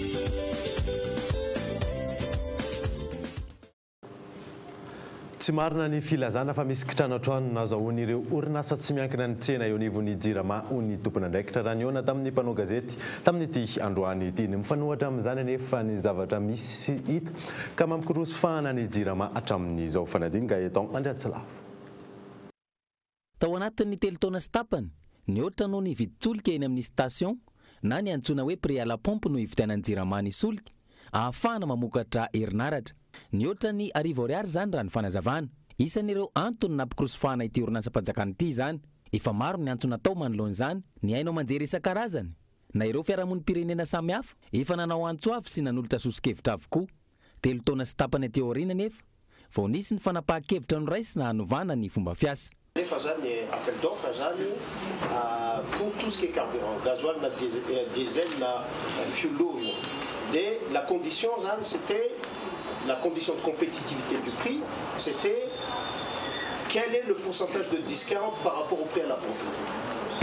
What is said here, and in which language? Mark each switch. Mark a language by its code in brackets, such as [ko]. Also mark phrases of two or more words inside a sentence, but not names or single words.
[mg] Tsy marina ny filazana fa misy kitranatroano nazahoany ireo orinasa tsy miankina ny tsena eo anivon'ny Jirama ny tompon'andraikitra raha niona tamin'ny mpanao gazety tamin'ity androany ity. Ny mifanohatra amin'izany anefa ny zavatra misy hita ka mampikoroso fahana ny Jirama hatramin'izao fanadinga eton Andriatsilavo. Tao anatin'ny telo taona sy tapany, ny ohatra noho ny viditsolika eny amin'ny station na ny antsoina hoe [fr] prix à la pompe [mg] no hividianan'ny Jirama ny solika ahafahana mamokatra herinaratra. Ny ohatra ny ariary zany raha ny fanazavana. Isan'ireo antony nampikirosofahana ity orinasa-panjakana ity zany. Efa maro ny antony natao manoloana izany. Ny hainao manjery isan-karazany. Na ireo fiarahamonim-pirenena samihafa efa nanao antsoavy sy nanolotra sosokevitra avokoa. Telo taona sy tapany aty aoriana nefa vao nisy ny fanapahan-kevitra noraisina hanovana ny fomba fiasa. Nefa zany [fr] appel d'offre zany pour tout ce qui est carburant, gasoil, diesel, fuel. Et la condition c'était la condition de compétitivité du prix, c'était quel est le pourcentage de discount par rapport au prix à la pompe.